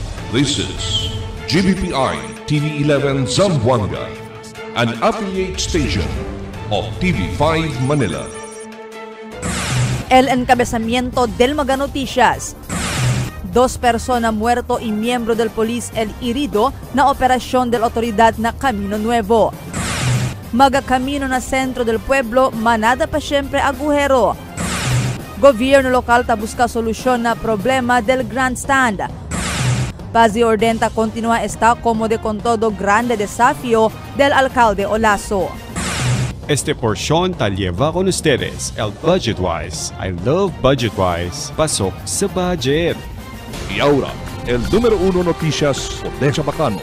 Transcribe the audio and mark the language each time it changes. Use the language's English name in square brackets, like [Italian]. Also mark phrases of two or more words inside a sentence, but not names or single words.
[English] This is GBPI TV11 Zamboanga, an affiliate station of TV5 Manila. [Chavacano] El encabezamiento del Mega Noticias. 2 personas muerto y miembro del Police el herido na operasyon del otoridad na Camino Nuevo. Magakamino na sentro del pueblo, manada pa siyempre agujero. Gobyerno lokal ta busca solusyon na problema del grandstand. Paz Ordenta continúa está como de con todo grande desafío del alcalde Olaso. Este porción ta lleva con ustedes el Budgetwise. [English] I love Budgetwise. [Filipino] Pasok sa budget. [Chavacano] Y ahora, el número 1 noticias por Decha Bacano.